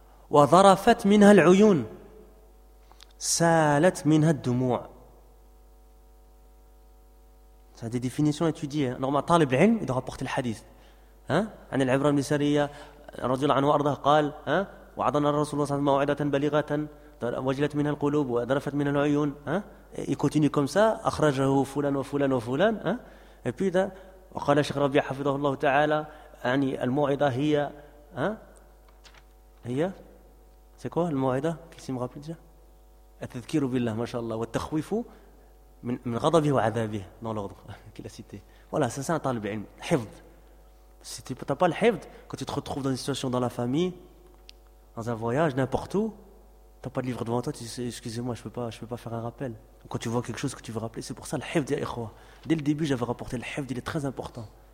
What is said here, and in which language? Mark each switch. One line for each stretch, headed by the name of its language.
Arabic: وَظَرَفَتْ مِنْهَا الْعُيُونَ سَالَتْ مِنْهَا الدُّمُوعَ.
French: C'est des définitions étudiées. Normalement, Talib al-Ilm, il doit rapporter le hadith.
Arabic: عن العبرة بن سرية رضي الله عنه وأرضاه قال وعظنا الرسول صلى الله عليه وسلم موعدة بليغة وجلت منها القلوب وذرفت منها العيون.
French: Il continue comme ça.
Arabic: أخرجه فلان وفلان وفلان.
French: Et puis,
Arabic: وقال الشيخ ربيع حفظه الله تعالى يعني الموعدة هي هي
French: c'est quoi
Arabic: الموعدة
French: qui s'y me rappelle déjà
Arabic: التذكير بالله ما شاء الله والتخويف من غضبه وعذابه
French: dans l'ordre qu'il a cité. Voilà, c'est ça un talib ilm, حفظ. Si tu n'as pas le حفظ, quand tu te retrouves dans une situation dans la famille, dans un voyage, n'importe où, tu n'as pas de livre devant toi, tu dis excusez-moi, je ne peux pas faire un rappel. Quand tu vois quelque chose que tu veux rappeler, c'est pour ça le hifd, ya ikhwa. Dès le début, j'avais rapporté le hifd, il est très important.